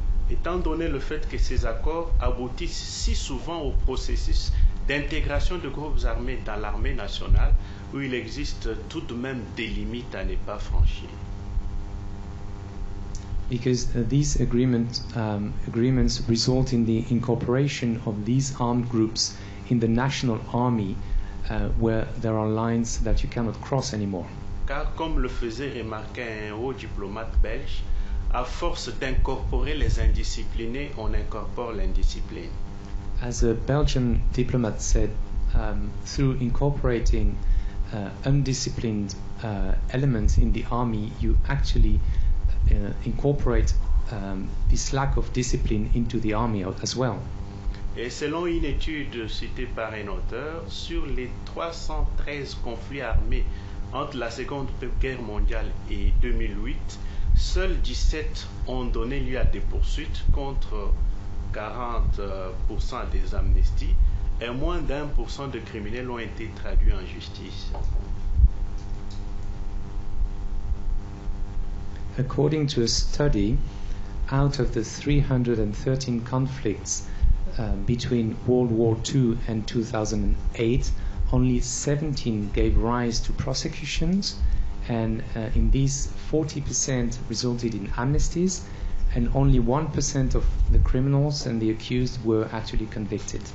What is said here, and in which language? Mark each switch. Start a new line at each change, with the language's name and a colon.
French: Étant donné le fait que ces accords aboutissent si souvent au processus d'intégration de groupes armés dans l'armée nationale, où il existe tout de même des limites à ne pas franchir.
English: Because these agreements result in the incorporation of these armed groups in the national army, where there are lines that you cannot cross anymore.
French: Car comme le faisait remarquer un haut diplomate belge, à force d'incorporer les indisciplinés, on incorpore l'indiscipline.
English: As a Belgian diplomat said, through incorporating undisciplined elements in the army, you actually incorporate this lack of discipline into the army as well.
French: Et selon une étude citée par un auteur, sur les 313 conflits armés entre la Seconde Guerre mondiale et 2008, seuls 17 ont donné lieu à des poursuites contre 40% des amnesties et moins d'1% de criminels ont été traduits en justice.
English: According to a study, out of the 313 conflicts between World War II and 2008, only 17 gave rise to prosecutions, and in these 40% resulted in amnesties, and only 1% of the criminals and the accused were actually convicted.